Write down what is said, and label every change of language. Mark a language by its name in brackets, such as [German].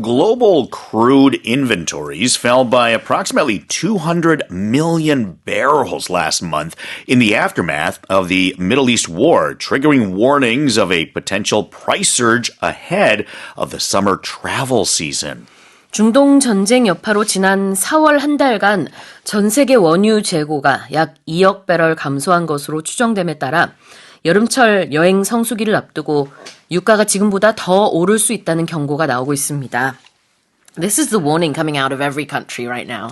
[English] Global crude inventories fell by approximately 200 million barrels last month in the aftermath of the Middle East war, triggering warnings of a potential price surge ahead of the summer travel season. [Korean] 중동 전쟁 여파로 지난 4월 한 달간 전 세계 원유 재고가 약 2억 배럴 감소한 것으로 추정됨에 따라 여름철 여행 성수기를 앞두고 유가가 지금보다 더 오를 수 있다는 경고가 나오고 있습니다. [English] This is the warning coming out of every country right now.